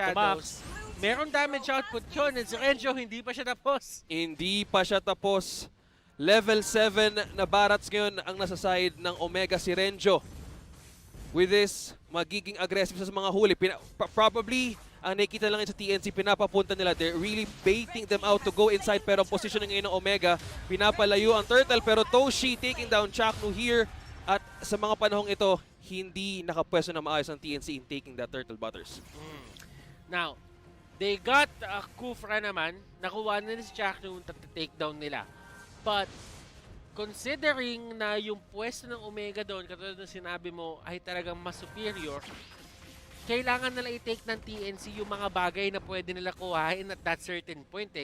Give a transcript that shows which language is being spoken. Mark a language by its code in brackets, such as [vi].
[tl] shadows, meron damage output yun. And si RENZIO, hindi pa siya tapos. Hindi pa siya tapos. Level 7 na Barats ngayon ang nasa side ng Omega si RENZIO. With this, magiging aggressive sa mga huli. Probably, ang nakikita lang sa TNC, pinapapunta nila. [en] They're really baiting them out to go inside. [tl] Pero ang positioning ngayon ng Omega, pinapalayo ang turtle. Pero TOSHI [en] taking down CHAKNU here. [tl] At sa mga panahong ito, hindi nakapwesto na maayos ang TNC [en] in taking that turtle, [tl] Butters. [en] Now, they got KHUFRA naman. [tl] Nakuha na si CHAKNU, take down nila. But, considering na yung pwesto ng Omega doon, katulad ng sinabi mo, ay talagang mas superior, kailangan nila i-take ng TNC yung mga bagay na pwede nila kuhain [en] at that certain point [tl] eh.